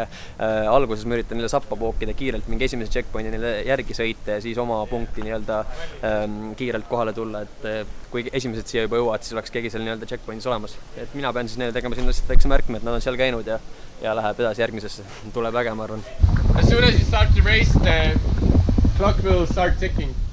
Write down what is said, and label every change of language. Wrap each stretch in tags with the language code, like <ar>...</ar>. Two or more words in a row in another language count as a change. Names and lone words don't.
<et>Alguses ma üritan neile sappa pookida kiirelt, mingi esimese checkpointi neile järgi sõita ja siis oma punkti nii-öelda kiirelt kohale tulla, et kui esimesed siia juba jõuavad, siis oleks keegi seal nii-öelda checkpointis olemas. Et mina pean siis neile tegema sinna lihtsalt väikse märkme, et nad on seal käinud ja läheb edasi järgmisesse. Tuleb äge, ma arvan.</et> <en>As soon as you start the race, the clock will start ticking.</en>